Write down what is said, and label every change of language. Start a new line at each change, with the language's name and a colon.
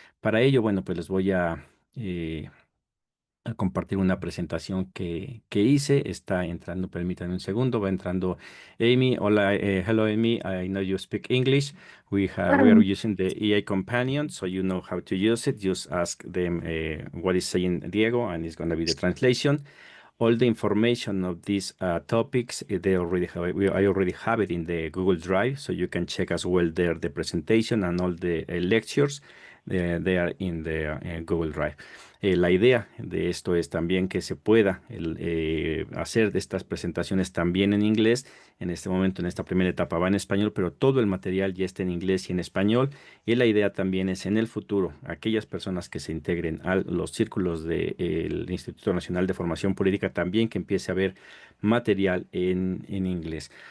Spanish: Para ello, bueno, pues les voy eh, a compartir una presentación que hice. Está entrando, permítanme un segundo, va entrando Amy.
English: Hola, hello Amy, I know you speak English. We are using the AI companion, so you know how to use it. Just ask them what is saying Diego, and it's going to be the translation. All the information of these topics, they already have it. I already have it in the Google Drive, so you can check as well there the presentation and all the lectures. They are in the Google Drive.
Spanish: La idea de esto es también que se pueda hacer de estas presentaciones también en inglés. En este momento, en esta primera etapa va en español, pero todo el material ya está en inglés y en español. Y la idea también es en el futuro, aquellas personas que se integren a los círculos del Instituto Nacional de Formación Política, también que empiece a haber material en inglés.